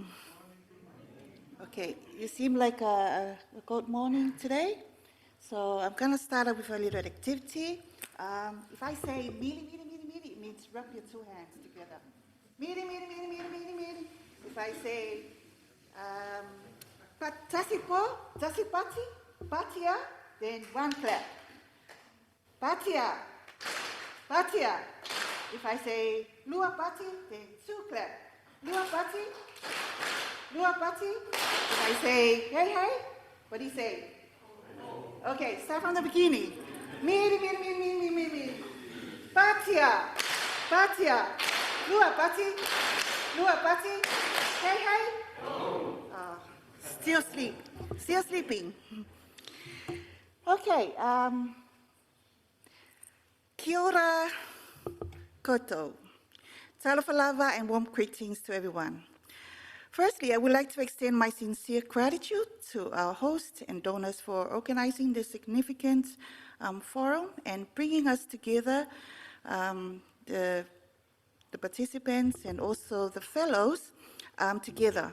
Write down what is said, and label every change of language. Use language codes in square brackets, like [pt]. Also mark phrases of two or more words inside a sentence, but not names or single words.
[en] Okay, you seem like a good morning today. So I'm going to start up with a little activity. If I say [mi] miri, miri, miri, miri, [en] it means rub your two hands together. [mi] Miri, miri, miri, miri, miri, miri. [en] If I say [mi] tasipo, tasipati, patia, [en] then one clap. [mi] Patia, patia. [en] If I say [mi] lua pati, [en] then two clap. [mi] Lua pati, lua pati. [en] If I say hey, hey, what do you say? Okay, start from the beginning. [mi] Miri, miri, miri, miri, miri, miri. Patia, patia. Lua pati, lua pati. [en] Hey, hey. Still sleeping. [mi] Okay, kia ora koto. [sm] Talofa lava [en] and warm greetings to everyone. Firstly, I would like to extend my sincere gratitude to our hosts and donors for organizing this significant forum and bringing us together, the participants and also the fellows together.